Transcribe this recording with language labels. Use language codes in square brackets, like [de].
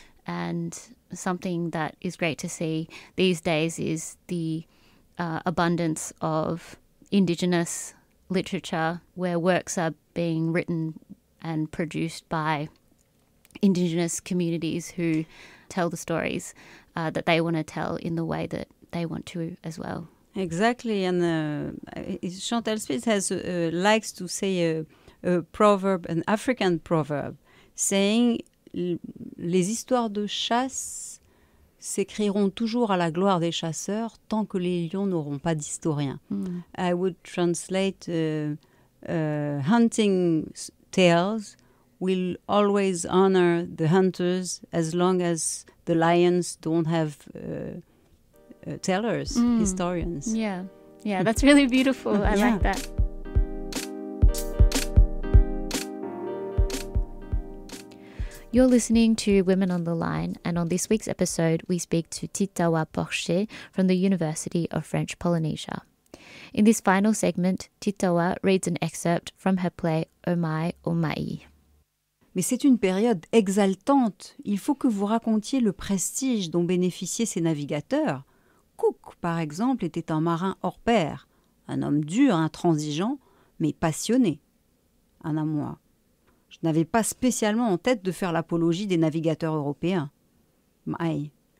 [en] And something that is great to see these days is the abundance of Indigenous literature where works are being written and produced by Indigenous communities who tell the stories that they want to tell in the way that they want to as well. Exactly. And Chantal Spitz has likes to say a proverb, an African proverb, saying, [fr] les histoires de chasse s'écriront toujours à la gloire des chasseurs tant que les lions n'auront pas d'historien. [en] I would translate hunting tales will always honor the hunters as long as the lions don't have tellers, historians. Yeah, that's really beautiful. I like that. You're listening to Women on the Line, and on this week's episode, we speak to Titawa Porcher from the University of French Polynesia. In this final segment, Titawa reads an excerpt from her play Omai Omai. [fr] Mais c'est une période exaltante. Il faut que vous racontiez le prestige dont bénéficiaient ces navigateurs. Cook, par exemple, était un marin hors pair, un homme dur, intransigeant, mais passionné. Un à moi. Je n'avais pas spécialement en tête de faire l'apologie des navigateurs européens. Maï.